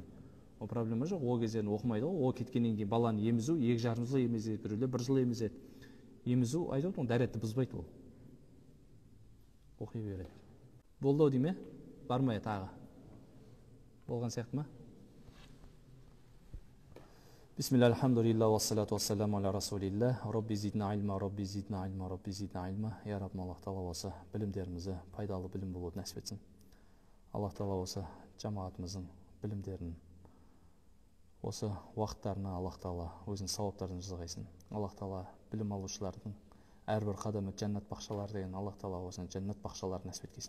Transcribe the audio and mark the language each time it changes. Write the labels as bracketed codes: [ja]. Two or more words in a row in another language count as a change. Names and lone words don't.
[kk] О проблема жоқ, ол кездерін оқымайды ғой. Ол кеткеннен кейін баланы емізу 2,5 жыл емізеді, біреулер 1 жыл емізеді. Емізу айтып отырмын, дәретті бұзбайды ол. Оқи береді. Болды дей ме? Бармай тағы. Болған сияқты ма? [ar] بسم الله، الحمد لله, والصلاة والسلام على رسول الله. رب زدنا علما، رب زدنا علما، رب زدنا علما. [kk] Я Раббим, Аллах Тағала болса, білімдерімізді пайдалы білім болуды нәсіп етсін. Аллах Тағала болса, жамағатымыздың білімдерін осы уақыттарына Аллах Тағала өзінің сауаптарын жазғайсын. Аллах Тағала білім алушылардың әрбір қадамы жәннат бақшалары деген Аллах Тағала осыны жәннат бақшаларын нәсіп еткейсін.